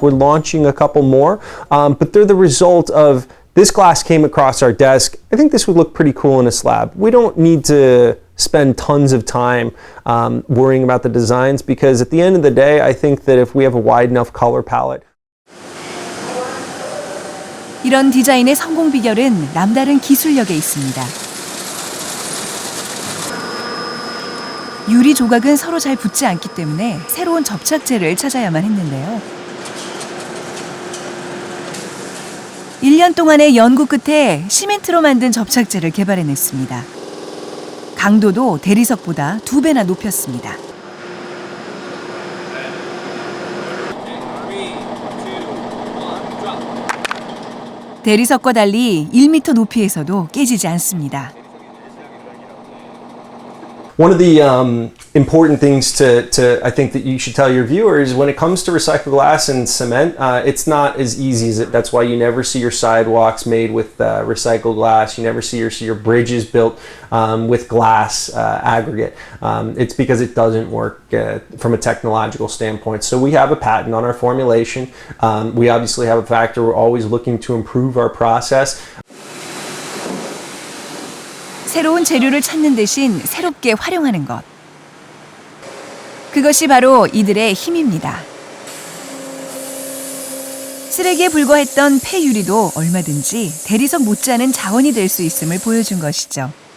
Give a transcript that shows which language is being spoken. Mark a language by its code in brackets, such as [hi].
[en] We're launching a couple more, but they're the result of this glass came across our desk. I think this would look pretty cool in a slab. We don't need to spend tons of time worrying about the designs because at the end of the day, I think that if we have a wide enough color palette. [ko] 이런 디자인의 성공 비결은 남다른 기술력에 있습니다. 유리 조각은 서로 잘 붙지 않기 때문에 새로운 접착제를 찾아야만 했는데요. 1년 동안의 연구 끝에 시멘트로 만든 접착제를 개발해냈습니다. 강도도 대리석보다 2배나 높였습니다. 대리석과 달리 1m 높이에서도 깨지지 않습니다. [en] One of the important things to I think that you should tell your viewers when it comes to recycled glass and cement, it's not as easy as it. That's why you never see your sidewalks made with recycled glass. You never see your bridges built with glass aggregate. It's because it doesn't work from a technological standpoint. So we have a patent on our formulation. We obviously have a factor. We're always looking to improve our process. [ko] 새로운 재료를 찾는 대신 새롭게 활용하는 것. 그것이 바로 이들의 힘입니다. 쓰레기에 불과했던 폐유리도 얼마든지 대리석 못지않은 자원이 될 수 있음을 보여준 것이죠.